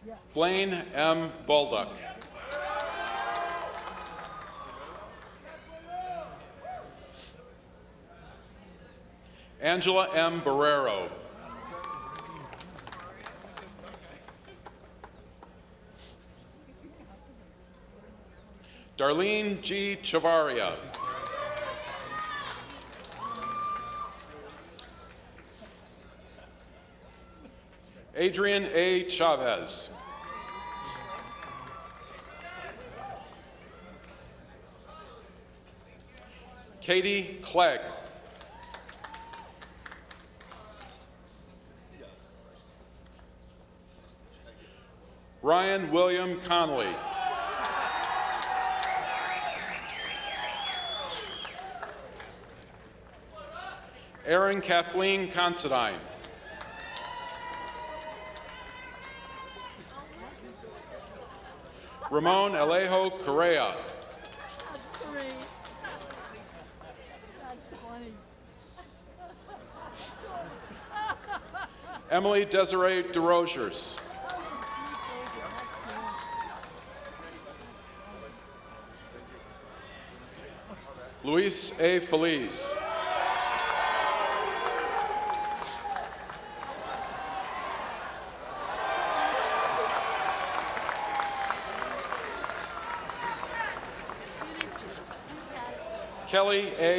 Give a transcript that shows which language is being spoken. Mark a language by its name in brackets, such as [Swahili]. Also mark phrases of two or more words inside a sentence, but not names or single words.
[English] Blaine M. Baldock. Angela M. Barrero. Darlene G. Chavaria. Adrian A. Chavez. Katie Clegg. Ryan William Connolly. Erin Kathleen Considine. Ramon Alejo Correa. That's great. That's funny. Emily Desiree DeRosiers. Luis A. Feliz. Kelly A.